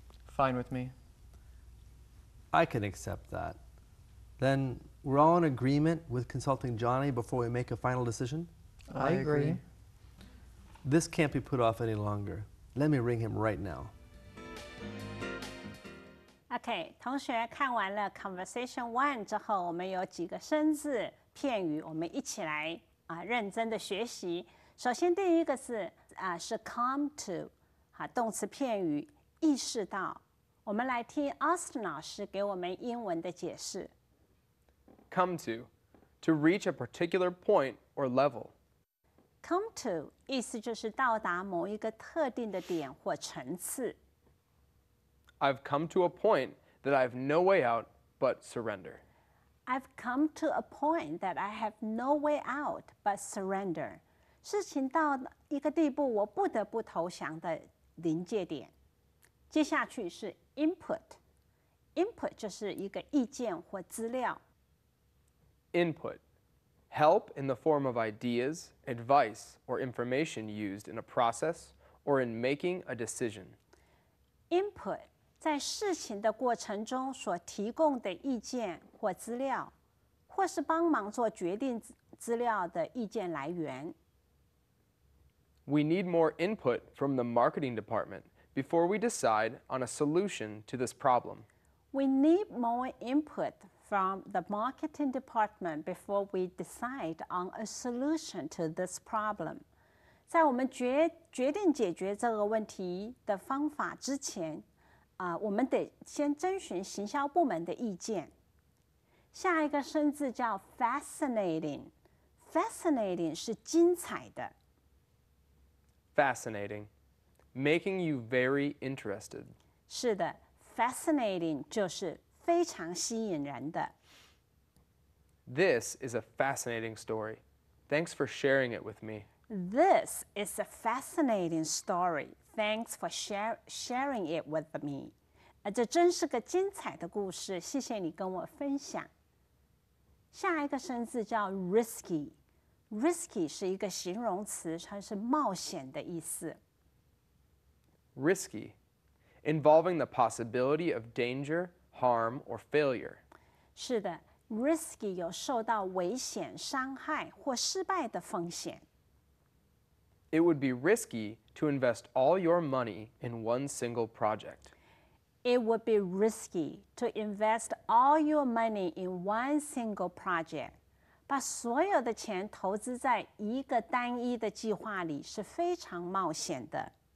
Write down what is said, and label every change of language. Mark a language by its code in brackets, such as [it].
[en] Fine with me. I can accept that. Then we're all in agreement with consulting Johnny before we make a final decision? I agree. This can't be put off any longer. Let me ring him right now. [zh] OK， 同学看完了 Conversation 1之后，我们有几个生字片语，我们一起来认真的学习。首先第一个是come to， 动词片语意识到。我们来听 Austin 老师给我们英文的解释。 [en] Come to reach a particular point or level. [zh] Come to 意思就是到达某一个特定的点或层次。 [en] I've come to a point that I have no way out but surrender. I've come to a point that I have no way out but surrender. [zh] 事情到一个地步，我不得不投降的临界点。接下去是 input。input 就是一个意见或资料。 [en] Input. Help in the form of ideas, advice, or information used in a process or in making a decision. [zh] Input 在事情的过程中所提供的意见或资料，或是帮忙做决定资料的意见来源。 [en] We need more input from the marketing department before we decide on a solution to this problem. We need more input from the marketing department before we decide on a solution to this problem. [zh] 在我们决定解决这个问题的方法之前，我们得先征询行销部门的意见。下一个生字叫 fascinating。fascinating 是精彩的。 [en] Fascinating. Making you very interested. [zh] 是的 ，fascinating 就是非常吸引人的。 [en] This is a fascinating story. Thanks for sharing it with me. This is a fascinating story. Thanks for sharing it with me. [zh] 这真是个精彩的故事，谢谢你跟我分享。下一个生字叫 risky。risky 是一个形容词，它是冒险的意思。 [en] Risky. Involving the possibility of danger, harm, or failure. [zh] 是的 ，risky 有受到危险、伤害或失败的风险。 [en] It would be risky to invest all your money in one single project. It would be risky to invest all your money in one single project. [zh] 把所有的钱投资在一个单一的计划里是非常冒险的。